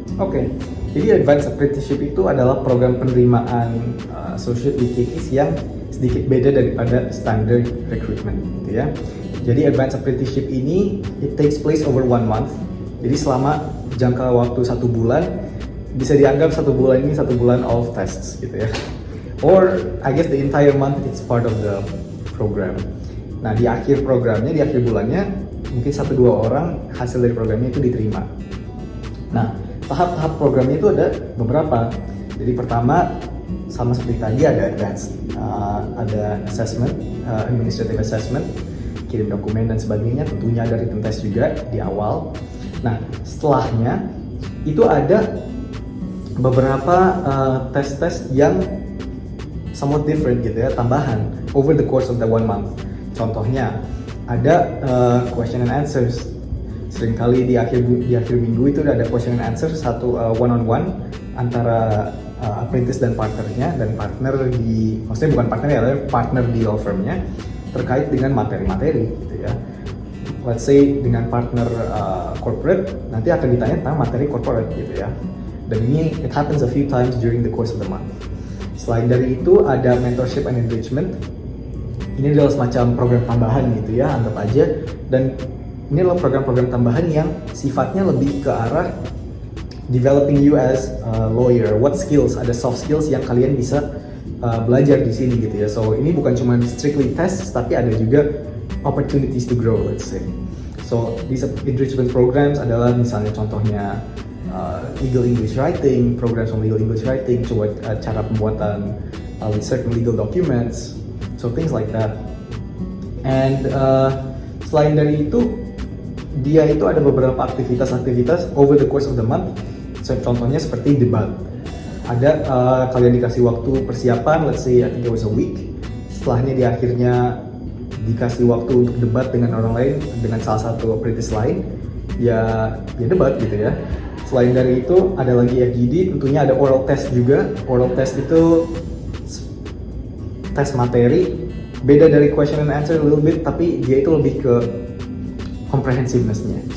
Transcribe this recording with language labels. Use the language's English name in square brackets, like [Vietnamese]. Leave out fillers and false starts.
[Indonesian] Oke, jadi advanced apprenticeship itu adalah program penerimaan associate di KKIS yang sedikit beda daripada standard recruitment gitu ya. Jadi advanced apprenticeship ini [English] it takes place over 1 month. [Indonesian] Jadi selama jangka waktu 1 bulan, bisa dianggap 1 bulan ini 1 bulan [English] of tests [Indonesian] gitu ya. [English] Or I guess the entire month it's part of the program. [Indonesian] Nah di akhir programnya, di akhir bulannya mungkin 1-2 orang hasil dari programnya itu diterima. Nah tahap-tahap programnya itu ada beberapa. Jadi pertama sama seperti tadi ada advanced, ada assessment, administrative assessment, kirim dokumen dan sebagainya. Tentunya ada [English] written test [Indonesian] juga di awal. Nah setelahnya itu ada beberapa tes-tes yang [English] somewhat different [Indonesian] gitu ya, tambahan [English] over the course of the 1 month. [Indonesian] Contohnya ada question and answers. Seringkali di akhir minggu itu ada question and answer, satu [English] one on one [Indonesian] antara apprentice dan partnernya, dan partner di, maksudnya bukan partner ya, tapi partner di law firmnya terkait dengan materi-materi gitu ya. [English] Let's say [Indonesian] dengan partner corporate nanti akan ditanya tentang materi corporate gitu ya. Dan ini [English] it happens a few times during the course of the month. [Indonesian] Selain dari itu ada mentorship and engagement. Ini adalah semacam program tambahan gitu ya, anggap aja. Dan ini adalah program-program tambahan yang sifatnya lebih ke arah [English] developing you as a lawyer. What skills, [Indonesian] ada soft skills yang kalian bisa belajar di sini gitu ya. So ini bukan cuma [English] strictly tests, [Indonesian] tapi ada juga [English] opportunities to grow, let's say. So these enrichment programs [Indonesian] adalah misalnya contohnya [English] legal English writing, programs on legal English writing, [Indonesian] coba cara pembuatan [English] with certain legal documents. So things like that. [Indonesian] And selain dari itu, dia itu ada beberapa aktivitas-aktivitas [English] over the course of the month. [Indonesian] So, contohnya seperti debat. Ada kalian dikasih waktu persiapan, [English] let's say I think it was a week. [Indonesian] Setelahnya di akhirnya dikasih waktu untuk debat dengan orang lain, dengan salah satu apprentice lain, ya debat gitu ya. Selain dari itu ada lagi FGD, tentunya ada oral test juga. Oral test itu tes materi, beda dari question and answer [English] a little bit, [Indonesian] tapi dia itu lebih ke comprehensiveness-nya.